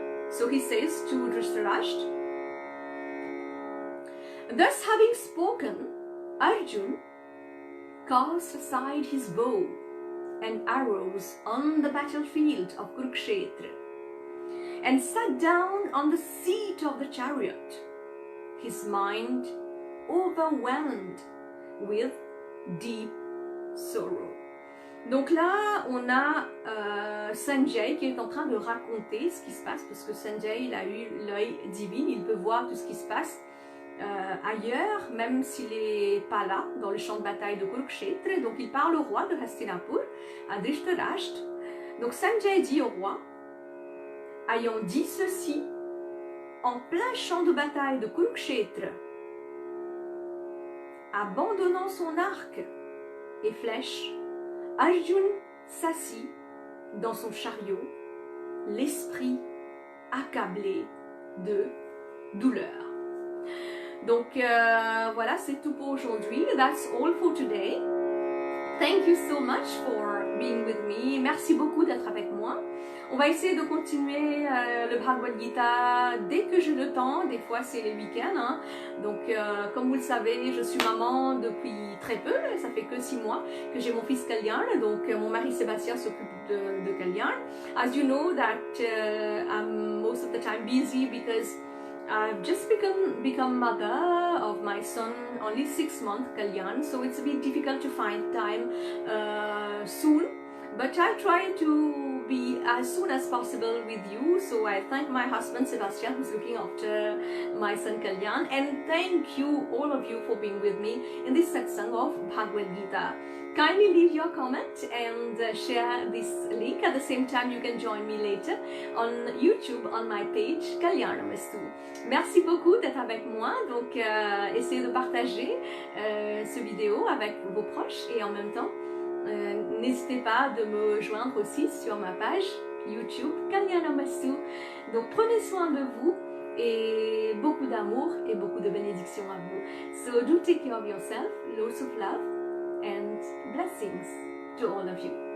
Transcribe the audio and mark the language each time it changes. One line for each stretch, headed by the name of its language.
English: So he says to Dhritarashtra, thus having spoken, Arjun cast aside his bow and arrows on the battlefield of Kurukshetra and sat down on the seat of the chariot, his mind overwhelmed with deep sorrow.
French: Donc là, on a Sanjay qui est en train de raconter ce qui se passe, parce que Sanjay, il a eu l'œil divin, il peut voir tout ce qui se passe ailleurs, même s'il n'est pas là, dans le champ de bataille de Kurukshetra. Donc il parle au roi de Hastinapur, à Dhritarashtra. Donc Sanjay dit au roi, ayant dit ceci, en plein champ de bataille de Kurukshetra, abandonnant son arc et flèche, Arjun s'assit dans son chariot, l'esprit accablé de douleur. Donc voilà, c'est tout pour aujourd'hui.
English: That's all for today. Thank you so much for being with me.
French: Merci beaucoup d'être avec moi. On va essayer de continuer le Bhagavad Gita dès que j'ai le temps. Des fois, c'est les week-ends. Hein. Donc, comme vous le savez, je suis maman depuis très peu. Ça fait que 6 mois que j'ai mon fils Kalyan. Donc, mon mari Sébastien s'occupe de Kalyan.
English: As you know that I'm most of the time busy because I've just become mother of my son, only 6 months, Kalyan. So, it's a bit difficult to find time soon. But I try to be as soon as possible with you. So I thank my husband Sebastian, who's looking after my son Kalyan, and thank you, all of you, for being with me in this satsang of Bhagwad Gita. Kindly leave your comment and share this link. At the same time, you can join me later on YouTube on my page Namaste.
French: Merci beaucoup d'être avec moi. Donc, essayez de partager ce vidéo avec vos proches et en même temps, n'hésitez pas de me joindre aussi sur ma page YouTube Namaste. Donc prenez soin de vous et beaucoup d'amour et beaucoup de bénédictions à vous.
English: So do take care of yourself, lots of love and blessings to all of you.